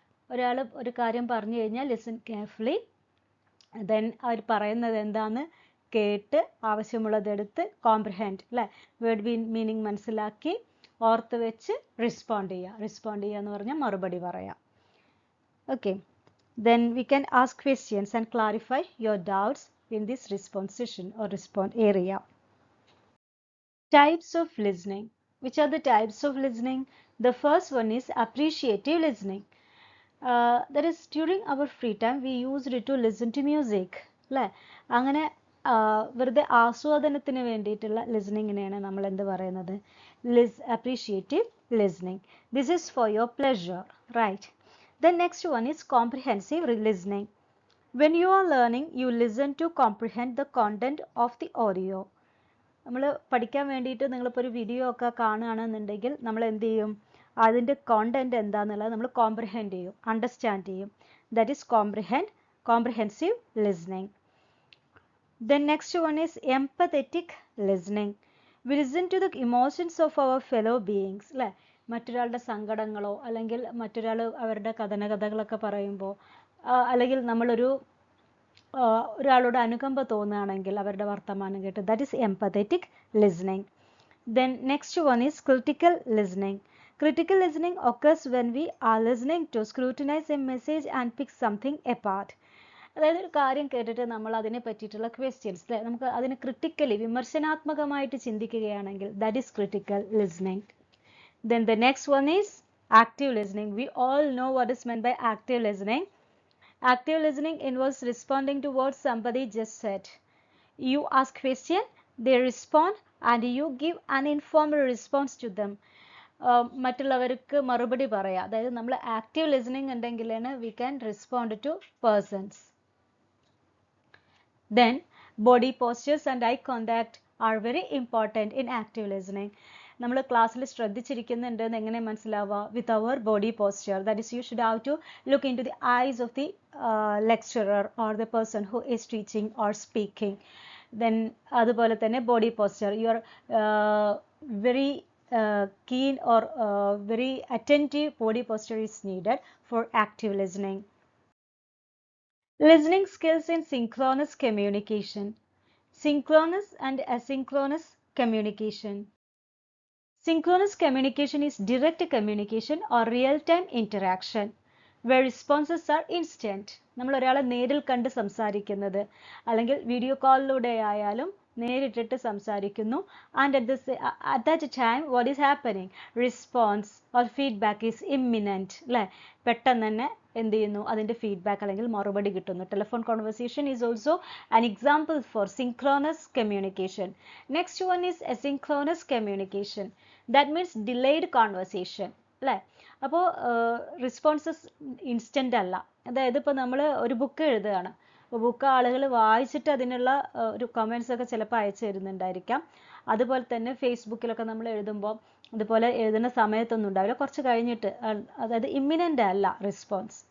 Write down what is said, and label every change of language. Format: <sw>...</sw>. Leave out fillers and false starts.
<ml>ഒരാൾ ഒരു കാര്യം പറഞ്ഞു കഴിഞ്ഞാൽ</ml> <en>listen carefully,</en> <ml>ദെൻ അവർ പറയുന്നത് എന്താണെന്ന് കേട്ട് ആവശ്യമുള്ളതെടുത്ത് കോംപ്രിഹെൻഡ് അല്ലേ, വേർഡ് മീനിങ് മനസ്സിലാക്കി ഓർത്ത് വെച്ച് റെസ്പോണ്ട് ചെയ്യുക. റെസ്പോണ്ട് ചെയ്യുക എന്ന് പറഞ്ഞാൽ മറുപടി പറയാം.</ml> <en>Okay, then we can ask questions and clarify your doubts in this response session or respond area. Types of listening. Which are the types of listening? The first one is appreciative listening. That is during our free time we used to listen to music</en> <ml>അല്ലേ. അങ്ങനെ വെറുതെ ആസ്വാദനത്തിന് വേണ്ടിയിട്ടുള്ള ലിസണിങ്ങിനെയാണ് നമ്മൾ എന്ത് പറയുന്നത്, appreciative listening.</ml> <en>This is for your pleasure, right. Then next one is comprehensive listening. When you are learning you listen to comprehend the content of the audio.</en> <ml>നമ്മൾ പഠിക്കാൻ വേണ്ടിയിട്ട് നിങ്ങളിപ്പോൾ ഒരു വീഡിയോ ഒക്കെ കാണുകയാണെന്നുണ്ടെങ്കിൽ നമ്മൾ എന്ത് ചെയ്യും, അതിൻ്റെ കോണ്ടന്റ് എന്താണെന്നുള്ളത് നമ്മൾ കോംപ്രിഹെൻഡ് ചെയ്യും, അണ്ടർസ്റ്റാൻഡ് ചെയ്യും.</ml> <en>That is comprehensive listening. Then next one is empathetic listening. We listen to the emotions of our fellow beings</en> <ml>അല്ലേ. മറ്റൊരാളുടെ സങ്കടങ്ങളോ അല്ലെങ്കിൽ മറ്റൊരാൾ അവരുടെ കഥകളൊക്കെ പറയുമ്പോൾ അല്ലെങ്കിൽ നമ്മളൊരു ഒരാളോട് അനുകമ്പ തോന്നുകയാണെങ്കിൽ അവരുടെ വർത്തമാനം കേട്ട്,</ml> <en>That is empathetic listening. Then next one is critical listening. Critical listening occurs when we are listening to scrutinize a message and pick something apart.</en> <ml>അതായത് ഒരു കാര്യം കേട്ടിട്ട് നമ്മൾ അതിനെ പറ്റിയിട്ടുള്ള ക്വസ്റ്റ്യൻസ് അല്ലേ, നമുക്ക് അതിനെ ക്രിട്ടിക്കലി വിമർശനാത്മകമായിട്ട് ചിന്തിക്കുകയാണെങ്കിൽ</ml> <en>That is critical listening. Then the next one is active listening. We all know what is meant by active listening. Active listening involves responding to what somebody just said. You ask question, they respond, and you give an informed response to them.</en> <ml>മറ്റുള്ളവർക്ക് മറുപടി പറയാം. അതായത് നമ്മൾ</ml> <en>Active listening ഉണ്ടെങ്കിലാണ് we can respond to persons. Then body postures and eye contact are very important in active listening.</en> <ml>നമ്മൾ ക്ലാസ്സിൽ ശ്രദ്ധിച്ചിരിക്കുന്നുണ്ടെന്ന് എങ്ങനെ മനസ്സിലാവുക?</ml> <en>With our body posture. That is you should have to look into the eyes of the lecturer or the person who is teaching or speaking. then</en> <ml>അതുപോലെ തന്നെ</ml> <en>body posture, you are very keen or very attentive body posture is needed for active listening. Listening skills in synchronous communication. Synchronous and asynchronous communication. Synchronous communication is direct communication or real-time interaction where responses are instant.</en> <ml>നമ്മൾ ഒരാളെ നേരിൽ കണ്ട് സംസാരിക്കുന്നത് അല്ലെങ്കിൽ video കോളിലൂടെ ആയാലും നേരിട്ടിട്ട് സംസാരിക്കുന്നു</ml> <en>and at that time what is happening, response or feedback is imminent</en> <ml>അല്ലേ, പെട്ടെന്ന് തന്നെ എന്ത് ചെയ്യുന്നു, അതിൻ്റെ ഫീഡ്ബാക്ക് അല്ലെങ്കിൽ മറുപടി കിട്ടുന്നു.</ml> <en>Telephone conversation is also an example for synchronous communication. Next one is asynchronous communication. That means delayed conversation</en> <ml>അല്ലേ. അപ്പോൾ റെസ്പോൺസസ് ഇൻസ്റ്റൻ്റ് അല്ല. അതായത് ഇപ്പോൾ നമ്മൾ ഒരു ബുക്ക് എഴുതുകയാണ്, അപ്പോൾ ബുക്ക് ആളുകൾ വായിച്ചിട്ട് അതിനുള്ള ഒരു കമൻസ് ഒക്കെ ചിലപ്പോൾ അയച്ചു തരുന്നുണ്ടായിരിക്കാം. അതുപോലെ തന്നെ ഫേസ്ബുക്കിലൊക്കെ നമ്മൾ എഴുതുമ്പോൾ അതുപോലെ എഴുതുന്ന സമയത്തൊന്നും ഉണ്ടാവില്ല, കുറച്ച് കഴിഞ്ഞിട്ട്, അതായത് ഇമ്മിനൻ്റ് അല്ല റെസ്പോൺസ്.</ml>